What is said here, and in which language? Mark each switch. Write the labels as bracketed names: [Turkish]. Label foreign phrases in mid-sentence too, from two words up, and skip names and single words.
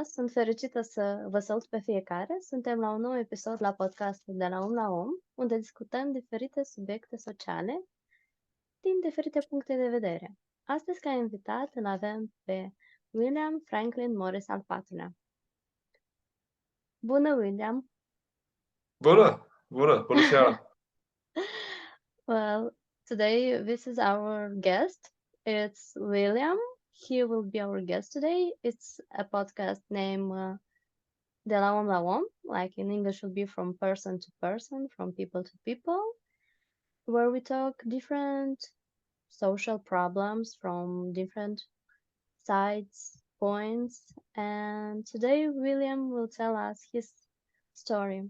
[Romanian] Sunt fericită să vă salut pe fiecare. Suntem la un nou episod la podcastul De la om la om, unde discutăm diferite subiecte sociale din diferite puncte de vedere. Astăzi, ca invitat, îl avem pe William Franklin Moris al IV-lea. Bună, William! Bună seara. [English] Well, today this is our guest. It's William. He will be our guest today. It's a podcast named De la om la om, like in English would be from person to person, from people to people, where we talk different social problems from different sides, points. And today William will tell us his story.